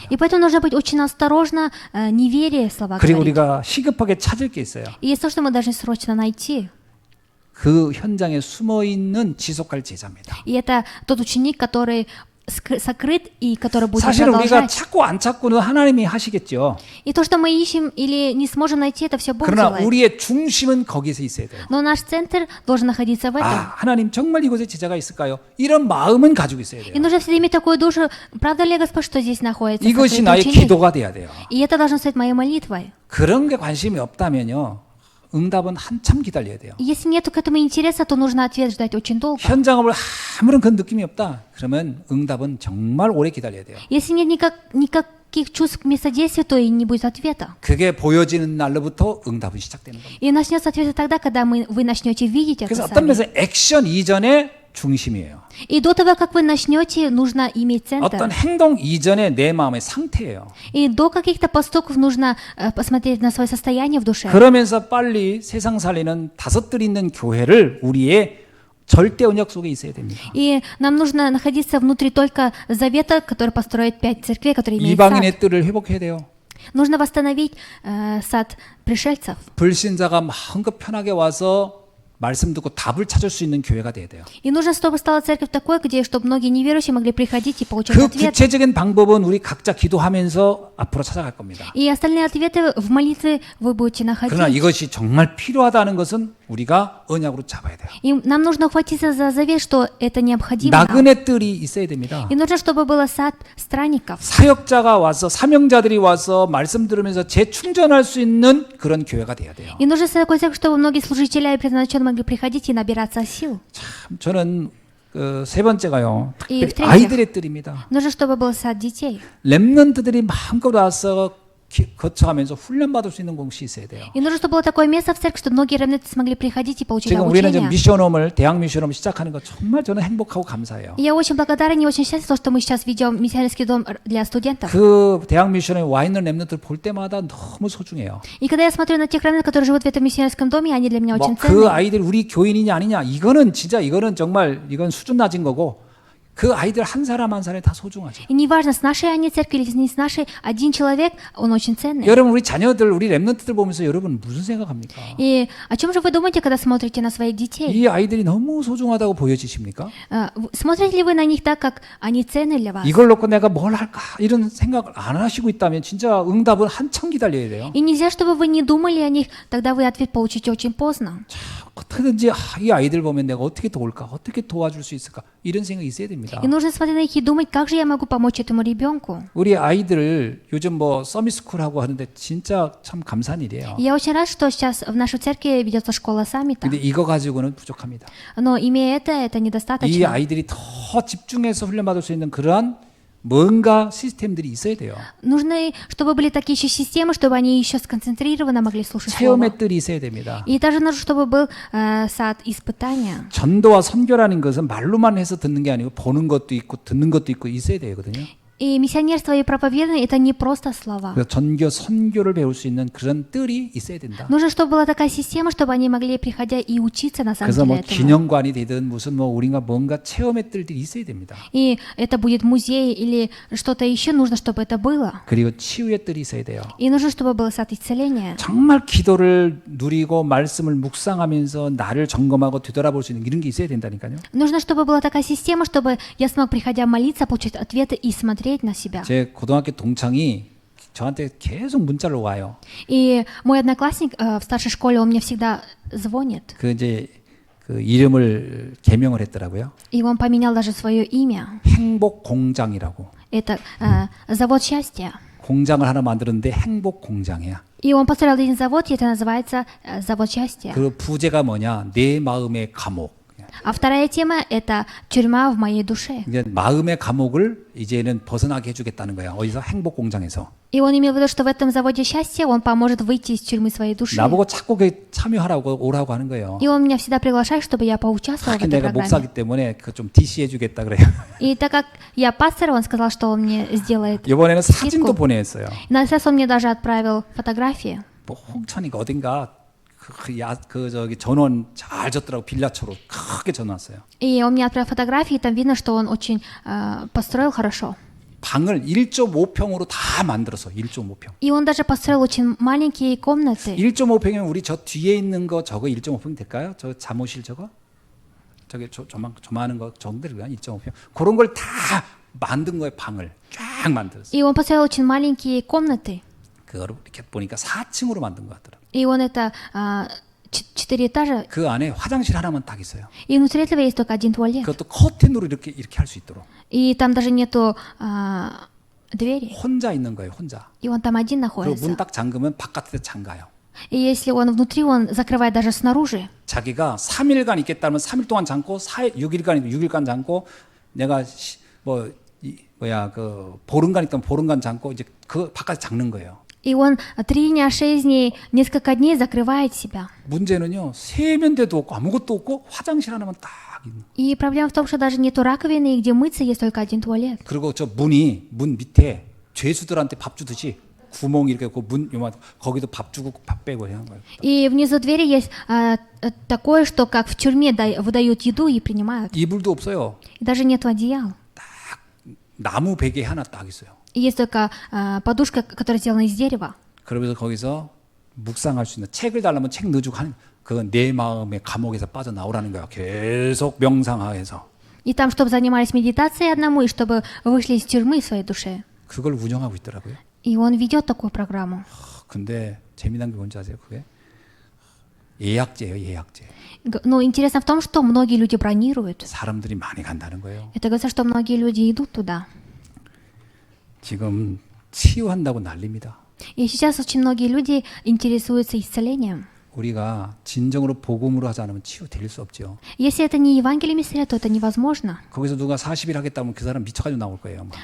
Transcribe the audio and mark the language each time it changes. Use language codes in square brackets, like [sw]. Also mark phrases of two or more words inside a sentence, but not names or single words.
[ru] И поэтому нужно быть очень осторожно, не веря слова [ko] 그리고 [ru] говорить. [ko] 우리가 시급하게 찾을 게 있어요. [ru] И есть то, что мы должны срочно найти. [ko] 그 현장에 숨어 있는 지속할 제자입니다. [ru] И это тот ученик, который сокрыт и который будет [ko] 사실 우리가 [ru] продолжать. [ko] 찾고 안 찾고는 하나님이 하시겠죠. [ru] И то, что мы ищем или не сможем найти, это все Бог [ko] 그러나 [ru] делает. [ko] 우리의 중심은 거기서 있어야 돼요. [ru] Но наш центр должен находиться в этом. [ko] 아, 하나님 정말 이곳에 제자가 있을까요? 이런 마음은 가지고 있어야 돼요. [ru] И нужно всегда иметь такую душу, правда ли, Господь, что здесь находится? [ko] 이것이 [ru] сокрытый [ko] 나의 [ru] ученик? [ko] 기도가 돼야 돼요. [ru] И это должно стать моей молитвой. [ko] 그런 게 관심이 없다면요. 응답은 한참 기다려야 돼요. [ru] Если нет к этому интереса, то нужно ответ ждать очень долго. [ko] 현장을 아무런 그런 느낌이 없다. 그러면 응답은 정말 오래 기다려야 돼요. [ru] Если нет никаких чувств к местодействию, то и не будет ответа. [ko] 그게 보여지는 날로부터 응답은 시작되는 겁니다. [ru] И начнется ответ тогда, когда вы начнете видеть это [ko] 그래서 어떤 [ru] сами. [ko] 면에서 액션 이전에 중심이에요. [ru] И до того, как вы начнете, нужно иметь [ko] 어떤 [ru] центр. [ko] 행동 이전에 내 마음의 상태예요. [ru] И до каких-то поступков нужно посмотреть на свое состояние в душе. [ko] 그러면서 빨리 세상 살리는 다섯들 있는 교회를 우리의 절대 언약 속에 있어야 됩니다. [ru] И нам нужно находиться внутри только завета, который построит 5 церквей, которые имеют сад. [ko] 이방인의 뜰을 회복해야 돼요. [ru] Нужно восстановить сад пришельцев. [ko] 불신자가 마음껏 편하게 와서 말씀 듣고 답을 찾을 수 있는 교회가 돼야 돼요. [ru] И нужно, чтобы стала церковь такой, где чтобы многие неверующие могли приходить и получать [ko] 그 [ru] ответ. [ko] 구체적인 방법은 우리 각자 기도하면서 앞으로 찾아갈 겁니다. [ru] И остальные ответы в молитве вы будете находить. [ko] 그러나 이것이 정말 필요하다는 것은 우리가 언약으로 잡아야 돼요. [ru] И нам нужно ухватиться за завет, что это необходимо. нам. [ko] 나그네 뜰이 있어야 됩니다. [ru] И нужно, чтобы было сад странников. [ko] 사역자가 와서 사명자들이 와서 말씀 들으면서 재충전할 수 있는 그런 교회가 돼야 돼요. [ru] И нужно такой церковь, чтобы многие служители и предназначенные могли приходить и набираться сил. [ko] 참 저는 그 세 번째가요. 이 특별히 [ru] в-третьих, [ko] 아이들의 뜰입니다. [ru] нужно, чтобы был сад детей. [ko] 렘넌트들이 마음껏 와서 거쳐가면서 훈련받을 수 있는 곳이 있어야 돼요. [ru] И нужно, чтобы было такое место в церкви, чтобы многие ремнанты смогли приходить и получить [ko] 지금 우리는 지금 [ru] обучение. [ko] 미션홈을 대학 미션홈 시작하는 거 정말 저는 행복하고 감사해요. [ru] И я очень благодарен и очень счастлив, что мы сейчас ведем миссионерский дом для студентов. [ko] 그 대학 미션에 와 있는 렘넌트를 볼 때마다 너무 소중해요. [ru] И когда я смотрю на тех ремнантов, которые живут в этом миссионерском доме, они для меня очень [ko] 그 [ru] ценные. [ko] 아이들 우리 교인이냐 아니냐 이거는 진짜 이거는 정말 이건 수준 낮은 거고 그 아이들 한 사람 한 사람이 다 소중하죠. [ru] И неважно, с нашей они церкви или не с нашей, один человек, он очень ценный. [ko] 여러분 우리 자녀들 우리 렘넌트들 보면서 여러분 무슨 생각합니까? [ru] И о чем же вы думаете, когда смотрите на своих детей? [ko] 이 아이들이 너무 소중하다고 보여지십니까? [ru] Смотрите ли вы на них так, как они ценны для вас? [ko] 이걸 놓고 내가 뭘 할까 이런 생각을 안 하시고 있다면 진짜 응답은 한참 기다려야 돼요. [ru] И нельзя, чтобы вы не думали о них, тогда вы ответ получите очень поздно. [ko] 어떻게든지 이 아이들 보면 내가 어떻게 도울까, 어떻게 도와줄 수 있을까 이런 생각이 있어야 됩니다. [ru] И нужно смотреть на них и думать, как же я могу помочь этому ребенку. [ko] 우리 아이들 요즘 뭐 서밋스쿨하고 하는데 진짜 참 감사한 일이에요. [ru] И я очень рад, что сейчас в нашей церкви ведется школа саммита. [ko] 근데 이거 가지고는 부족합니다. [ru] Но имея это [ko] 이 [ru] недостаточно. [ko] 아이들이 더 집중해서 훈련받을 수 있는 그러한 뭔가 시스템들이 있어야 돼요. [ru] Нужны, чтобы были такие еще системы, чтобы они еще сконцентрированно могли слушать слово. [ko] 체험의 뜰이 있어야 됩니다. [ru] И также нужно, чтобы был сад испытания. [ko] 전도와 선교라는 것은 말로만 해서 듣는 게 아니고 보는 것도 있고 듣는 것도 있고 있어야 되거든요. [ru] И миссионерство и проповедание – это не просто слова. [ko] 그래서 전교, 선교를 배울 수 있는 그런 뜰이 있어야 된다. [ru] Нужно, чтобы была такая система, чтобы они могли, приходя, и учиться на самом [ko] 그래서 [ru] деле [ko] 뭐 [ru] этому. [ko] 기념관이 되든 무슨 뭐 우리가 뭔가 체험의 뜰들이 있어야 됩니다. [ru] И это будет музей или что-то еще, нужно, чтобы это было. [ko] 그리고 치유의 뜰이 있어야 돼요. [ru] И нужно, чтобы был сад исцеления. [ko] 정말 기도를 누리고 말씀을 묵상하면서 나를 점검하고 되돌아볼 수 있는 이런 게 있어야 된다니까요. [ru] Нужно, чтобы была такая система, чтобы я смог, приходя, молиться, получить ответы и смотреть на себя. [ko] 제 고등학교 동창이 저한테 계속 문자를 와요. [ru] И мой одноклассник в старшей школе, он мне всегда звонит. [ko] 그 이제 그 이름을 개명을 했더라고요. [ru] И он поменял даже свое имя. [ko] 행복 공장이라고. [ru] Это завод счастья. [ko] 공장을 하나 만들었는데 행복 공장이야. [ru] И он построил один завод, и это называется завод счастья. [ko] 그 부제가 뭐냐? 내 마음의 감옥. [ru] А вторая тема – это тюрьма в моей душе. [ko] 이제 마음의 감옥을 이제는 벗어나게 해주겠다는 거야. 어디서 행복 공장에서. [ru] И он имел в виду, что в этом заводе счастья он поможет выйти из тюрьмы своей души. [ko] 나보고 자꾸 그 참여하라고 오라고 하는 거예요. [ru] И он меня всегда приглашает, чтобы я поучаствовала в [ko] 하긴 [ru] этой [ko] 내가 [ru] программе. [ko] 목사기 때문에 그 좀 DC 해주겠다 그래요. [ru] И так как я пастор, он сказал, что он мне сделает. [ko] 이번에는 사진도 [ru] скидку. [ko] 보냈어요. [ru] И на этот раз он мне даже отправил фотографии. [ko] 뭐 홍천이가 어딘가 그 저기 전원 잘 졌더라고. 빌라처로 크게 전화왔어요. [ru] И он мне отправил фотографии, и там видно, что он очень построил хорошо. [ko] 방을 1.5평으로 다 만들어서 1.5평. [ru] И он даже построил очень маленькие комнаты. [ko] 1.5평이면 우리 저 뒤에 있는 거 저거 1.5평 될까요? 저 잠옷실 저거? 저기 조만한 거 정도가 1.5평. 그런 걸 다 만든 거예요. 방을 쫙 만들었어요. [ru] И он построил очень маленькие комнаты. [ko] 그거를 이렇게 보니까 4층으로 만든 것 같더라고요. [ru] И он это 4 этажа. [ko] 그 안에 화장실 하나만 딱 있어요. [ru] И внутри этого есть только один туалет. [ko] 그것도 커튼으로 이렇게 할 수 있도록. [ru] И там даже нету двери. [ko] 혼자 있는 거예요. 혼자. [ru] И он там один [ko] 그리고 문 [ru] находится. [ko] 딱 잠그면 바깥에 잠가요. [ru] И если он внутри, он закрывает даже снаружи. [ko] 자기가 3일간 있겠다면 3일 동안 잠고 6일간 잠고 내가 그 보름간 있다면 보름간 잠고 이제 그 바깥에 잠는 거예요. [ru] И он 3 дня, 6 дней, несколько дней закрывает себя. [ko] 문제는요. 세면대도 없고 아무것도 없고 화장실 하나만 딱 있는. [ru] И проблема в том, что даже нету раковины, и где мыться есть только один туалет. [ko] 그리고 저 문 밑에 죄수들한테 밥 주듯이 구멍이 이렇게 있고 문 요만 거기도 밥 주고 밥 빼고 하는 거예요. [ru] И внизу двери есть такое, что как в тюрьме выдают еду и принимают. [ko] 이불도 없어요. [ru] И даже нету одеял. [ko] 나무 베개 하나 딱 있어요. [ru] И есть только подушка, которая сделана из дерева. [ko] 그러면서 거기서 묵상할 수 있는 책을 달라면 책 넣어주고 하는 그 내 마음의 감옥에서 빠져나오라는 거야. 계속 명상하면서. [ru] И там, чтобы занимались медитацией одному, и чтобы вышли из тюрьмы в своей душе. [ko] 그걸 운영하고 있더라고요. [ru] И он ведет такую программу. [ko] 근데 재미난 게 뭔지 아세요? 그게 예약제예요. 예약제. [ru] Но интересно в том, что многие люди бронируют. [ko] 사람들이 많이 간다는 거예요. [ru] Это говорится, что многие люди идут туда. [ko] 지금 치유한다고 난립니다. [ru] И сейчас очень многие люди интересуются исцелением. [ko] 우리가 진정으로 복음으로 하지 않으면 치유될 수 없죠. [ru] Если это не Евангелие Мессия, то это невозможно. [ko] 거기서 누가 40일 하겠다면 그 사람 미쳐가지고 나올 거예요. 막.